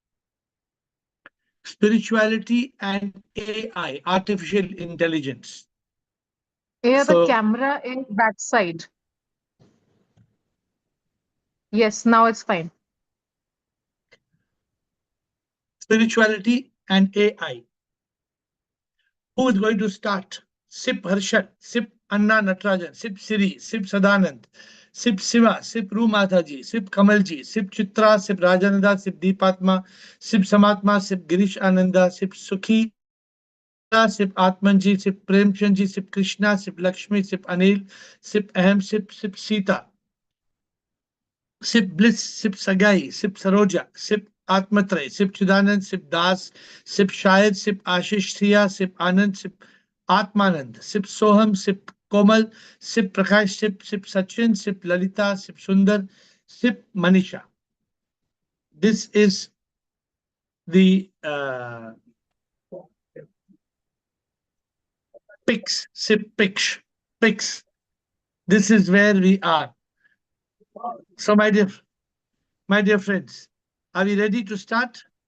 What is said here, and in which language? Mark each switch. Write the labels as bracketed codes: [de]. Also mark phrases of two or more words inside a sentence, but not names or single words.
[en] Spirituality and AI, artificial intelligence. Yeah, the So, camera in backside. Yes, now it's fine. spirituality and AI. Who is going to start? Sip Harshad, Sip Anna Natarajan, Sip Siri, Sip Sadanand, Sip Siva, Sip Rumataji, Sip Kamalji, Sip Chitra, Sip Rajananda, Sip Deepatma, Sip Samatma, Sip Girish Ananda, Sip Sukhi, Sip Atmanji, Sip Premchandji, Sip Krishna, Sip Lakshmi, Sip Anil, Sip Ahem, Sip Sita, Sip Bliss, Sip Sagai, Sip Saroja, Sip Atmatray, Sip Chidanand, Sip Das, Sip Shayad, Sip Ashish Siya, Sip Anand, Sip Atmanand, Sip Soham, Sip Komal, Sip Prakash, Sip Sachin, Sip Lalita, Sip Sundar, Sip Manisha. This is the Pix, Sip Pix. This is where we are. So, my dear friends, are we ready to start?